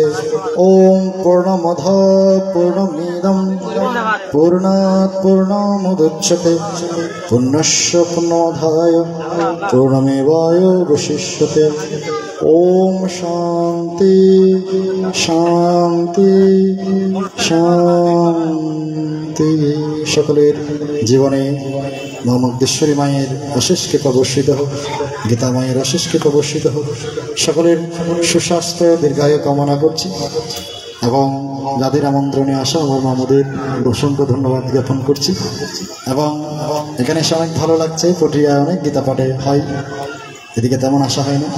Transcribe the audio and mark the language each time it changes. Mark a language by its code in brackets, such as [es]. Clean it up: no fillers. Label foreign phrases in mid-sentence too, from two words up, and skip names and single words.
[sa] ओम पूर्णमद पूर्णमिदं पूर्णात् पूर्णमुदच्यते पूर्णस्य पूर्णमादाय पूर्णमेवावशिष्यते। ओम शांति शांति शांति। [bn] সকলের জীবনে মা মগদেশ্বরী মায়ের অশেষ কৃপা বর্ষিত হোক, গীতা মায়ের অশেষ কৃপা বর্ষিত হোক। সকলের সুস্বাস্থ্য দীর্ঘায়ু কামনা করছি এবং যাদের আমন্ত্রণে আসা আমার মামুদের অসংখ্য ধন্যবাদ জ্ঞাপন করছি। এবং এখানে এসে অনেক ভালো লাগছে, পটিয়ায় অনেক গীতা পাঠে হয়, এদিকে তেমন আসা হয় না।